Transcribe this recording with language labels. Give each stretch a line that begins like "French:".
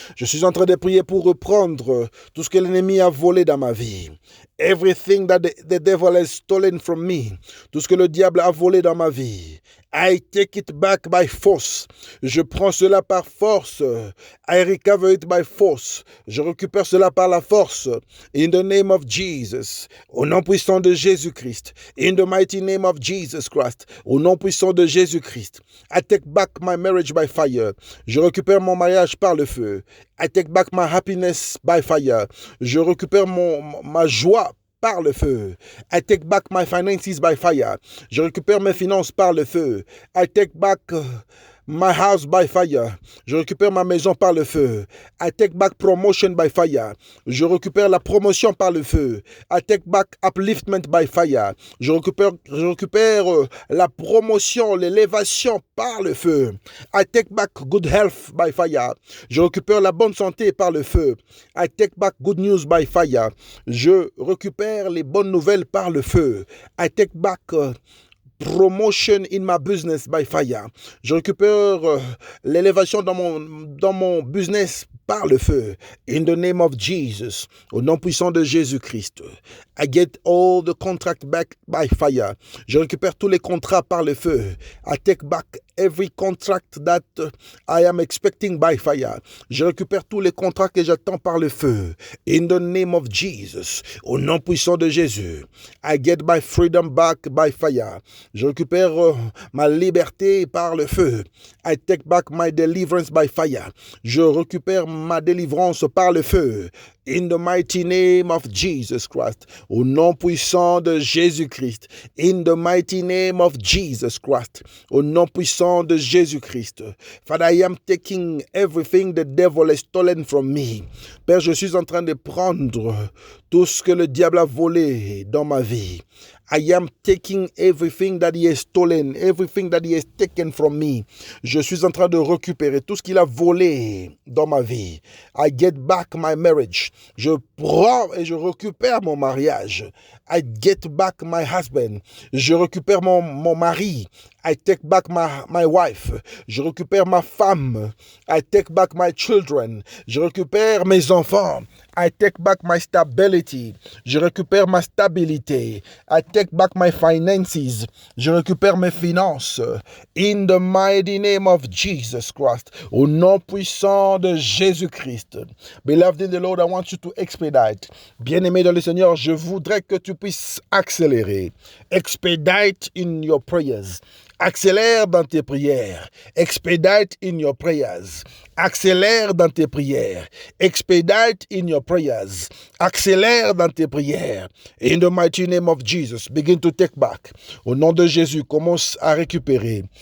French: Je suis en train de prier pour reprendre tout ce que l'ennemi a volé dans ma vie.
English: Everything that the devil has stolen from me.
French: Tout ce que le diable a volé dans ma vie.
English: I take it back by force.
French: Je prends cela par force.
English: I recover it by force.
French: Je récupère cela par la force.
English: In the name of Jesus.
French: Au nom puissant de Jésus-Christ.
English: In the mighty name of Jesus Christ.
French: Au nom puissant de Jésus-Christ.
English: I take back my marriage by fire.
French: Je récupère mon mariage par le feu.
English: I take back my happiness by fire.
French: Je récupère ma joie par le feu.
English: I take back my finances by fire.
French: Je récupère mes finances par le feu.
English: I take back my house by fire.
French: Je récupère ma maison par le feu.
English: I take back promotion by fire.
French: Je récupère la promotion par le feu.
English: I take back upliftment by fire.
French: Je récupère la promotion, l'élévation par le feu.
English: I take back good health by fire.
French: Je récupère la bonne santé par le feu.
English: I take back good news by fire.
French: Je récupère les bonnes nouvelles par le feu.
English: I take back promotion in my business by fire.
French: Je récupère l'élévation dans mon business par le feu.
English: In the name of Jesus.
French: Au nom puissant de Jésus-Christ.
English: I get all the contract back by fire.
French: Je récupère tous les contrats par le feu.
English: I take back every contract that I am expecting by fire.
French: Je récupère tous les contrats que j'attends par le feu.
English: In the name of Jesus.
French: Au nom puissant de Jésus.
English: I get my freedom back by fire.
French: Je récupère ma liberté par le feu.
English: I take back my deliverance by fire.
French: Je récupère ma délivrance par le feu.
English: In the mighty name of Jesus Christ.
French: Au nom puissant de Jésus-Christ.
English: In the mighty name of Jesus Christ.
French: Au nom puissant de Jésus-Christ.
English: Father, I am taking everything the devil has stolen from me.
French: Père, je suis en train de prendre tout ce que le diable a volé dans ma vie.
English: I am taking everything that he has stolen, everything that he has taken from me.
French: Je suis en train de récupérer tout ce qu'il a volé dans ma vie.
English: I get back my marriage.
French: Je prends et je récupère mon mariage.
English: I get back my husband.
French: Je récupère mon mari.
English: I take back my wife.
French: Je récupère ma femme.
English: I take back my children.
French: Je récupère mes enfants.
English: I take back my stability. Je récupère ma stabilité. I take back my finances.
French: Je récupère mes finances.
English: In the mighty name of Jesus Christ.
French: Au nom puissant de Jésus-Christ.
English: Beloved in the Lord, I want you to expedite.
French: Bien-aimé dans le Seigneur, je voudrais que tu puisses accélérer.
English: Expedite in your prayers.
French: Accélère dans tes prières.
English: Expedite in your prayers.
French: Accélère dans tes prières.
English: Expedite in your prayers.
French: Accélère dans tes prières.
English: In the mighty name of Jesus, begin to take back.
French: Au nom de Jésus, commence à récupérer.